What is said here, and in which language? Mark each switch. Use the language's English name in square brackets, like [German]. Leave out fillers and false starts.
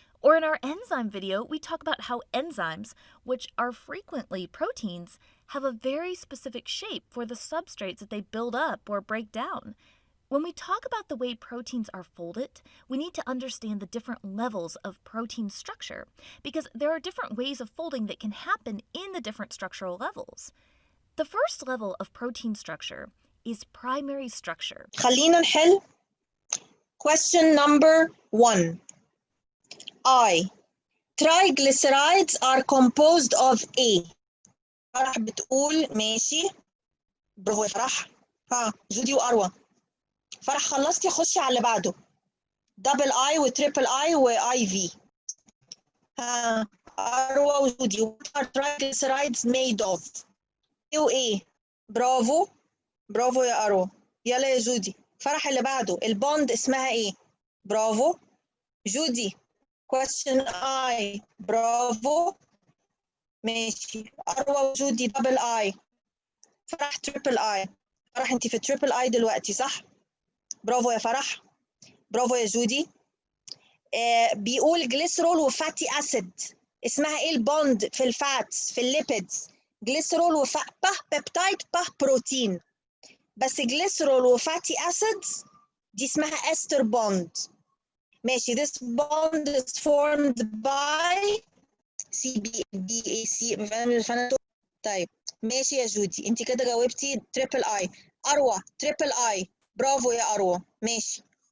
[English] Or in our enzyme video, we talk about how enzymes, which are frequently proteins, have a very specific shape for the substrates that they build up or break down. When we talk about the way proteins are folded, we need to understand the different levels of protein structure, because there are different ways of folding that can happen in the different structural levels. The first level of protein structure is primary structure. [Arabic] خلينا نحل [English] question number 1. Triglycerides are composed of A. [Arabic] فرح بتقول ماشي، برافو يا فرح. جودي وأروى. فرح خلصتي، خشي على اللي بعده. دبل اي وتريبل اي واي في. ها اروى وجودي. [English] what are triglycerides made of؟ [Arabic] ايه وايه؟ برافو برافو يا اروى. يلا يا جودي. فرح اللي بعده، البوند اسمها ايه؟ برافو جودي. [English] question I. [Arabic] برافو ماشي. اروى وجودي دبل اي. فرح تريبل اي. فرح انت في تريبل اي دلوقتي صح؟ برافو يا فرح. برافو يا جودي. بيقول جليسرول وفاتي اسيد، اسمها ايه البوند في الفاتس في الليبيدز؟ جليسرول به بيبتايد به بروتين. بس جليسرول وفاتي اسيدز دي اسمها استر بوند. ماشي. [English] this bond is formed by CBDAC. [Arabic] طيب ماشي يا جودي، انت كده جاوبتي تريبل اي. اروى تريبل اي. برافو يا اروى ماشي.